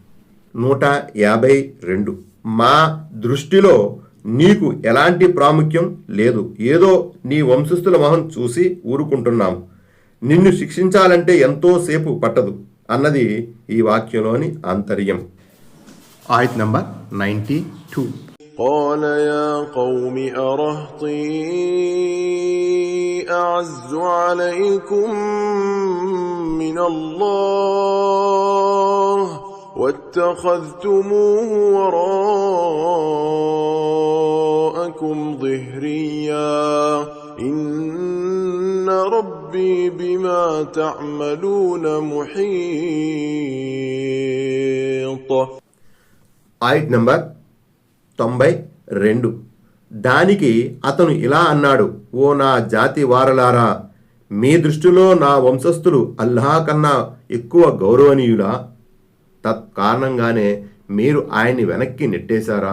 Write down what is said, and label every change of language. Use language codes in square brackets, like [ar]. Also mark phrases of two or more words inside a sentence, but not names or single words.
[te] 152. మా దృష్టిలో నీకు ఎలాంటి ప్రాముఖ్యం లేదు, ఏదో నీ వంశస్థుల మొహం చూసి ఊరుకుంటున్నాం, నిన్ను శిక్షించాలంటే ఎంతో సేపు పట్టదు అన్నది ఈ వాక్యంలోని ఆంతర్యం. ఆయత్ నంబర్ 92. [ar] قال يا قوم أرهطي أعز عليكم من الله واتخذتموه وراءكم ظهريا إن ربي بما تعملون محيط. [te] ఆయట్ నంబర్ 92. దానికి అతను ఇలా అన్నాడు, ఓ నా జాతి వారలారా, మీ దృష్టిలో నా వంశస్థులు అల్లాహ్ కన్నా ఎక్కువ గౌరవనీయులా? తత్కారణంగానే మీరు ఆయన్ని వెనక్కి నెట్టేశారా?